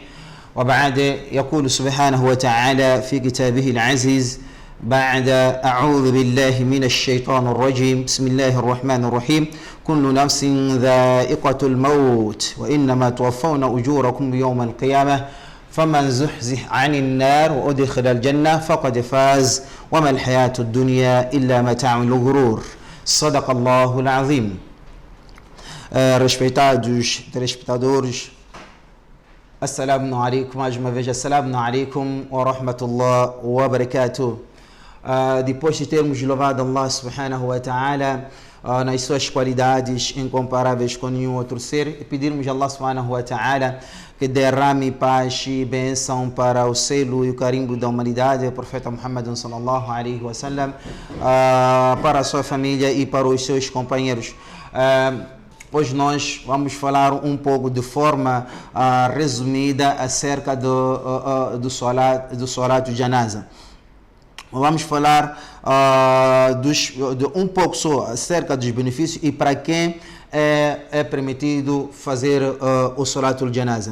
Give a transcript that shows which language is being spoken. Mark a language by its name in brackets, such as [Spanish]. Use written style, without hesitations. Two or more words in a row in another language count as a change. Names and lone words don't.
[Arabic] وبعد يقول سبحانه وتعالى في كتابه العزيز بعد أعوذ بالله من الشيطان الرجيم بسم الله الرحمن الرحيم كل نفس ذائقة الموت وإنما توفون أجوركم يوم القيامة فمن زحزح عن النار وأدخل الجنة فقد فاز وما الحياة الدنيا إلا متاع الغرور. صدق الله العظيم. [Portuguese] Respeitados telespectadores, [Arabic] السلام عليكم, [Portuguese] mais uma vez, [Arabic] السلام عليكم ورحمة الله وبركاته. [Portuguese] Depois de termos louvado [Arabic] الله سبحانه وتعالى [Portuguese] nas suas qualidades incomparáveis com nenhum outro ser, e pedirmos a [Arabic] الله سبحانه وتعالى [Portuguese] que derrame paz e bênção para o selo e o carimbo da humanidade, o profeta Muhammad [Arabic] صلى الله عليه وسلم, [Portuguese] para a sua família e para os seus companheiros. Hoje nós vamos falar um pouco de forma resumida acerca do [Arabic] صلاة الجنازة. [Portuguese] Vamos falar de um pouco só acerca dos benefícios e para quem é permitido fazer o [Arabic] صلاة الجنازة.